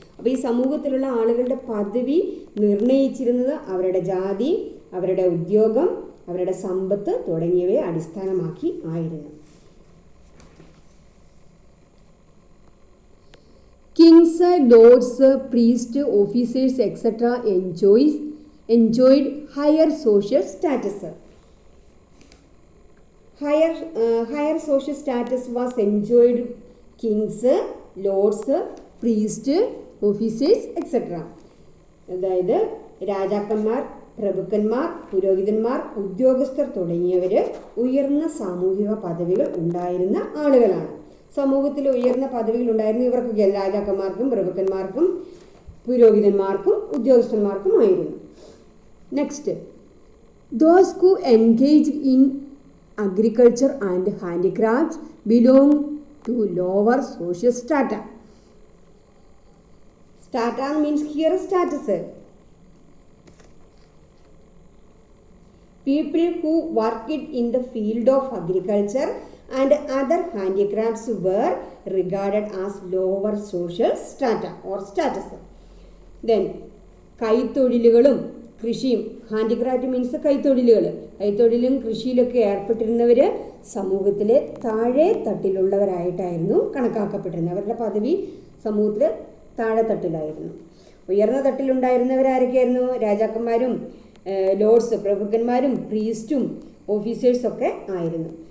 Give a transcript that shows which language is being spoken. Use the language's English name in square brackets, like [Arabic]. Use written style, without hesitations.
[Malayalam] അപ്പോൾ ഈ സമൂഹത്തിലുള്ള ആളുകളുടെ പദവി നിർണ്ണയിച്ചിരുന്നത് അവരുടെ ജാതി, അവരുടെ ഉദ്യോഗം, അവരുടെ സമ്പത്ത് തുടങ്ങിയവയെ അടിസ്ഥാനമാക്കി ആയിരുന്നു. [English] Kings, lords, priest, officers etcetera enjoyed higher social status. Higher social status was enjoyed kings, lords, priests, officers, etc. [Malayalam] അതായത് രാജാക്കന്മാർ, പ്രഭുക്കന്മാർ, പുരോഹിതന്മാർ, ഉദ്യോഗസ്ഥർ തുടങ്ങിയവർ ഉയർന്ന സാമൂഹിക പദവികൾ ഉണ്ടായിരുന്ന ആളുകളാണ്. സമൂഹത്തിൽ ഉയർന്ന പദവികൾ ഉണ്ടായിരുന്ന ഇവർക്കൊക്കെ രാജാക്കന്മാർക്കും പ്രഭുക്കന്മാർക്കും പുരോഹിതന്മാർക്കും ഉദ്യോഗസ്ഥന്മാർക്കുമായിരുന്നു. [English] Next, those who engaged in agriculture and handicrafts belong to lower social strata. Strata means here status. People who worked in the field of agriculture and other handicrafts were regarded as lower social strata or status. Then [Malayalam] കൈത്തൊഴിലുകളും കൃഷിയും, [English] handicraft means [Malayalam] കൈത്തൊഴിലും കൃഷിയിലൊക്കെ ഏർപ്പെട്ടിരുന്നവർ സമൂഹത്തിലെ താഴെ തട്ടിലുള്ളവരായിട്ടായിരുന്നു കണക്കാക്കപ്പെട്ടിരുന്നത്. അവരുടെ പദവി സമൂഹത്തിൽ താഴെ തട്ടിലായിരുന്നു. ഉയർന്ന തട്ടിലുണ്ടായിരുന്നവരാരൊക്കെയായിരുന്നു? രാജാക്കന്മാരും Lord's പ്രഭുക്കന്മാരും പ്രീസ്റ്റും ഓഫീസേഴ്സൊക്കെ ആയിരുന്നു.